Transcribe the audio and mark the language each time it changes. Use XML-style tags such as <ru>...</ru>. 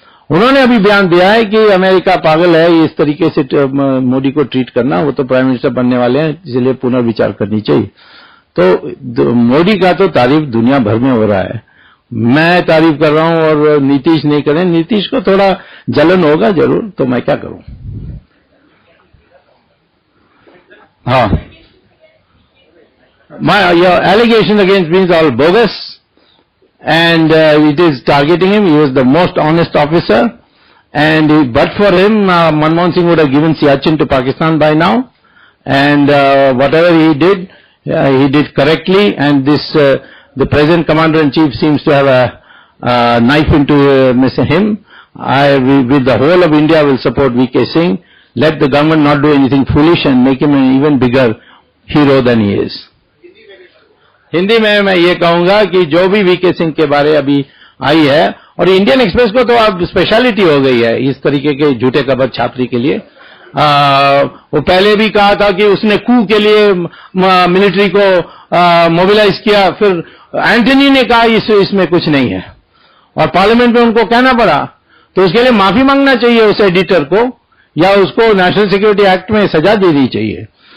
<hi>उन्होंने अभी बयान दिया है कि अमेरिका पागल है इस तरीके से मोदी को ट्रीट करना, वो तो प्राइम मिनिस्टर बनने वाले हैं, इसलिए पुनर्विचार करनी चाहिए। तो मोदी का तो तारीफ दुनिया भर में हो रहा है, मैं तारीफ कर रहा हूं और नीतीश नहीं करें। नीतीश को थोड़ा जलन होगा जरूर, तो मैं क्या करूं।</hi> <en>हाँ, your allegation against me is all bogus, and it is targeting him. He was the most honest officer, and but for him, Manmohan Singh would have given Siachen to Pakistan by now, and whatever he did correctly. And this, the present commander-in-chief seems to have a knife into him. With the whole of India, will support V.K. Singh. Let the government not do anything foolish and make him an even bigger hero than he is.</en> <hi>Hindi में मैं ये कहूंगा कि जो भी VK Singh के बारे अभी आई है, और इंडियन एक्सप्रेस को तो अब स्पेशलिटी हो गई है इस तरीके के झूठे खबर छापने के लिए। वो पहले भी कहा था कि उसने कू के लिए मिलिट्री को मोबिलाइज किया, फिर एंटनी ने कहा इसमें कुछ नहीं है, और पार्लियामेंट में उनको कहना पड़ा, तो उसके लिए माफी मांगना चाहिए उस एडिटर को, या उसको नेशनल सिक्योरिटी एक्ट में सजा दे दी चाहिए।</hi>